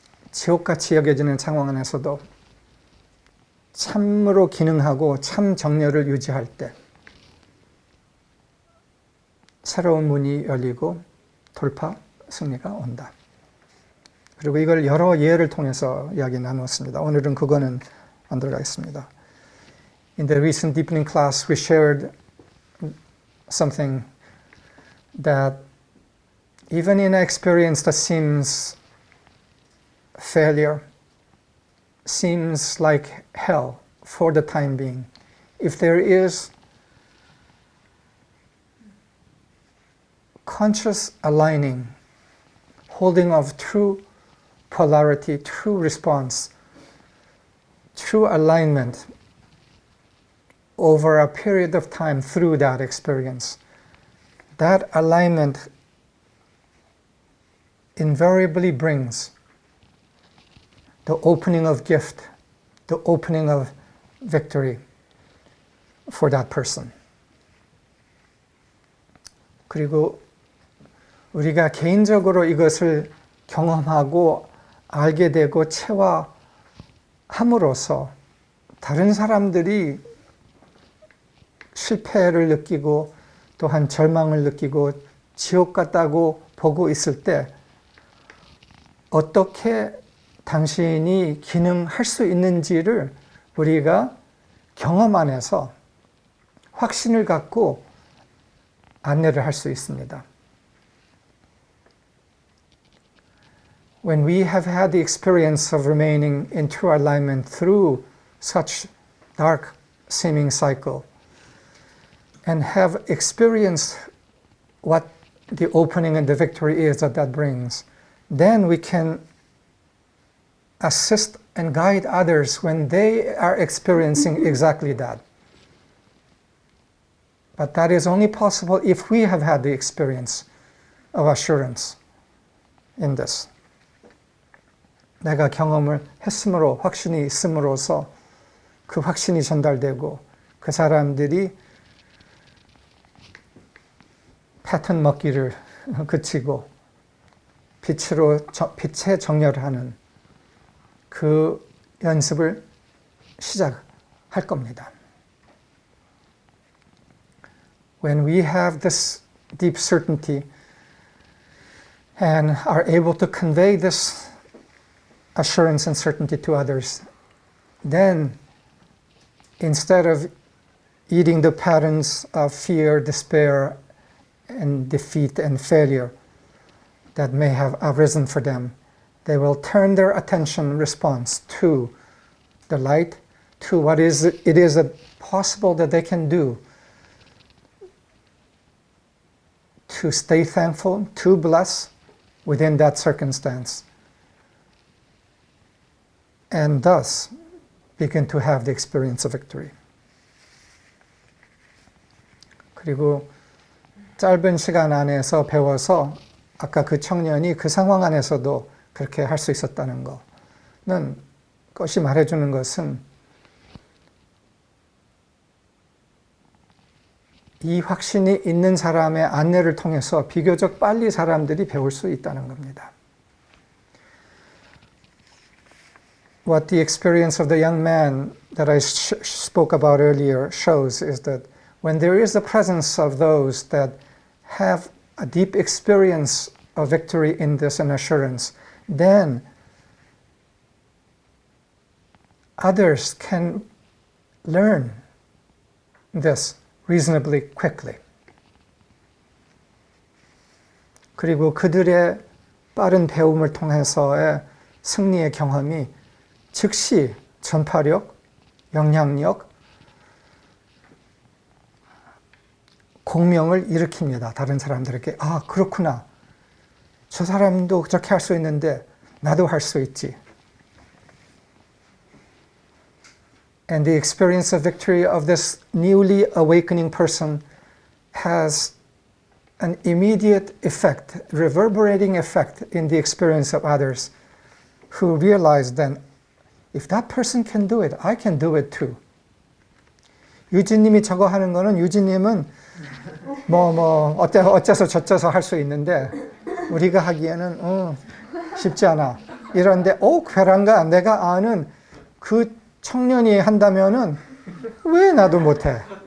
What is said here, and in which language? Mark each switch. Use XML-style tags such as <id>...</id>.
<ko>지옥같이 여겨지는 상황 안에서도 참으로 기능하고 참 정열을 유지할 때 새로운 문이 열리고 돌파, 승리가 온다. 그리고 이걸 여러 예를 통해서 이야기 나누었습니다. 오늘은 그거는 안 들어가겠습니다.</ko> <en>In the recent deepening class, we shared something that even in an experience that seems failure, seems like hell for the time being, if there is conscious aligning, holding of true polarity, true response, true alignment over a period of time through that experience, that alignment invariably brings the opening of gift, the opening of victory for that person.</en> <ko>그리고 우리가 개인적으로 이것을 경험하고 알게 되고 체화함으로써 다른 사람들이 실패를 느끼고 또한 절망을 느끼고 지옥 같다고 보고 있을 때 어떻게 당신이 기능할 수 있는지를 우리가 경험 안에서 확신을 갖고 안내를 할 수 있습니다.</ko> <en>When we have had the experience of remaining in true alignment through such dark seeming cycle and have experienced what the opening and the victory is that brings, then we can assist and guide others when they are experiencing exactly that. But that is only possible if we have had the experience of assurance in this.</en> <ko>내가 경험을 했으므로 확신이 있음으로써 그 확신이 전달되고 그 사람들이 패턴 먹기를 그치고 빛에 정렬하는 그 연습을 시작할 겁니다.</ko> <en>When we have this deep certainty and are able to convey this assurance and certainty to others, then instead of eating the patterns of fear, despair, and defeat and failure that may have arisen for them, they will turn their attention response to the light, to what it is possible that they can do to stay thankful, to bless within that circumstance, and thus begin to have the experience of victory.</en> <ko>그리고 짧은 시간 안에서 배워서 아까 그 청년이 그 상황 안에서도 그렇게 할 수 있었다는 거는 그것이 말해주는 것은 이 확신이 있는 사람의 안내를 통해서 비교적 빨리 사람들이 배울 수 있다는 겁니다.</ko> <en>What the experience of the young man that I spoke about earlier shows is that when there is the presence of those that have a deep experience of victory in this and assurance, then others can learn this reasonably quickly.</en> <ko>그리고 그들의 빠른 배움을 통해서의 승리의 경험이 즉시 전파력, 영향력, 공명을 일으킵니다. 다른 사람들에게 아 그렇구나. 저 사람도 저렇게 할 수 있는데 나도 할 수 있지.</ko> <en>And the experience of victory of this newly awakening person has an immediate effect, reverberating effect in the experience of others who realize then, if that person can do it, I can do it too.</en> <ko>유진님이 저거 하는 거는 유진님은 어째서 저째서 할 수 있는데 우리가 하기에는 쉽지 않아. 이런데 괴란가 내가 아는 그 청년이 한다면은 왜 나도 못해?</ko>